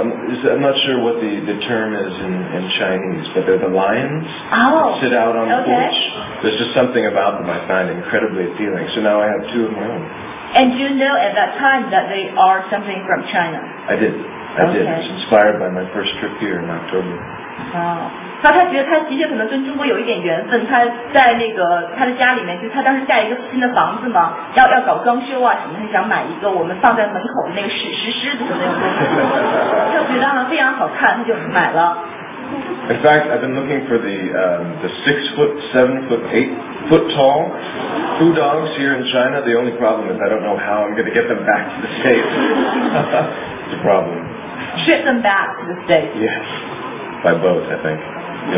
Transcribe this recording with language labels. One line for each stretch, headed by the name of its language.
English: I'm not sure what the term is in Chinese, but they're the lions Oh. that sit out on the Okay. porch. There's just something about them I find incredibly appealing. So now I have two of my own. And you know at that time that they are something from China. I did. I did. Okay. It was inspired by my first trip here in October.
Chinese: 哦，他觉得他的确可能跟中国有一点缘分。他在那个他的家里面，就是他当时盖一个新的房子嘛，要搞装修啊什么，他想买一个我们放在门口的那个石狮子的那种东西，他觉得非常好看，他就买了。
English: In fact, I've been looking for the 6 foot, 7 foot, 8 foot tall poo dogs here in China. The only problem is I don't know how I'm going to get them back to the States. It's a problem. Ship them back to the States. Yes, by boat, I think. In